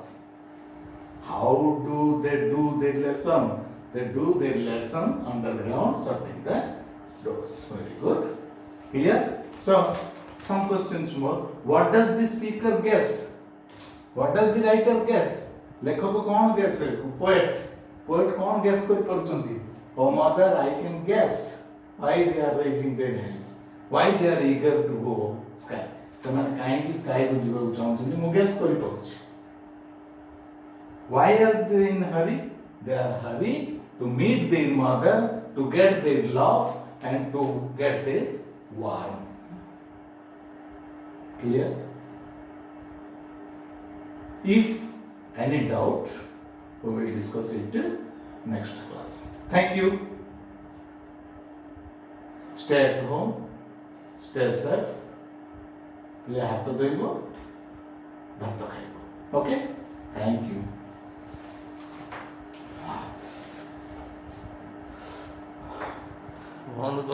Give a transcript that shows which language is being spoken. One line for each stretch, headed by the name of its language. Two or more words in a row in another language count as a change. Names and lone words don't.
English: How do they do their lesson? They do their lesson underground, shutting the doors. Very good. Here, so some questions more. What does the speaker guess? What does the writer guess?
Hindi: लेखक कौन guess है? Poet. Poet कौन guess कर पारुचंती?
English: Oh mother, I can guess why they are raising their hands. Why they are eager to go sky.
Odia: ସେମାନେ କାହିଁକି sky କୁ ଯିବାକୁ ଚାହୁଁଛନ୍ତି ମୁଁ guess କରି ପାରୁଛି.
English: Why are they in hurry? They are hurry to meet their mother, to get their love and to get their warm. Clear? If any doubt, we will discuss it next class. Thank you. Stay at home. Stay safe.
Odia: ପିଲା ହାତ ଧୋଇବ, ଭାତ ଖାଇବ.
English: Okay? Thank you.
Odia: ବନ୍ଦ କର।